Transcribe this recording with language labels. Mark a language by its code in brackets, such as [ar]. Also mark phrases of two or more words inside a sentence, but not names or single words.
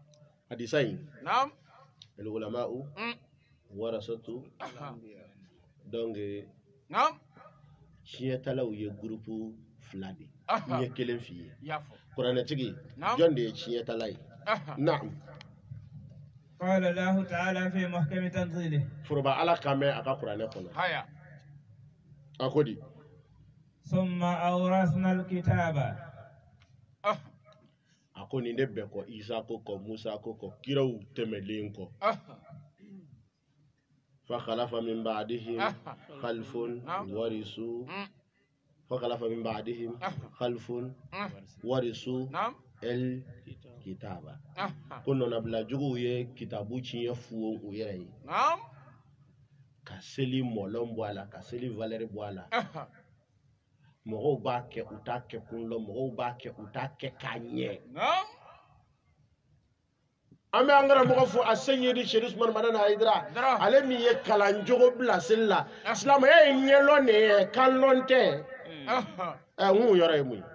[bm] hadisa in naam [ar] العلماء ورثة donc [bm] naam tiɲɛtalaw ye groupe 2 de n ye kelen f'i ye yafo kuranɛtigi Naam. jɔn de ye tiɲɛtala ye naam [ar] قال الله تعالى في محكم تنزيله [bm] foroba ala kan mɛn a ka kuranɛ kɔnɔ haya a ko di [ar] ثم أورثنا الكتاب [bm] a ko nin de bɛɛ kɔ Isa ko kɔ Musa ko kɔ kiraw tɛmɛlen kɔ [ar] فخلف من بعدهم خلف ورثوا فخلف من بعدهم خلف ورثوا [bm] naam الكتاب ko nɔnabila juguw ye kitabu tiɲɛ fuwo u yɛrɛ ye naam ka seli mɔlɔn bɔ a la ka seli valeur bɔ a la mɔgɔw b'a kɛ u t'a kɛ kun lɔ mɔgɔw b'a kɛ u t'a kɛ k'a ɲɛ naam an bɛ an karamɔgɔ fɔ Aseyedi Sherif Usman Madana Haidara ale min ye kalan jogo bila seli la silamɛya ye ɲɛlɔn de ye kanlɔn tɛ n k'o yɔrɔ ye mun ye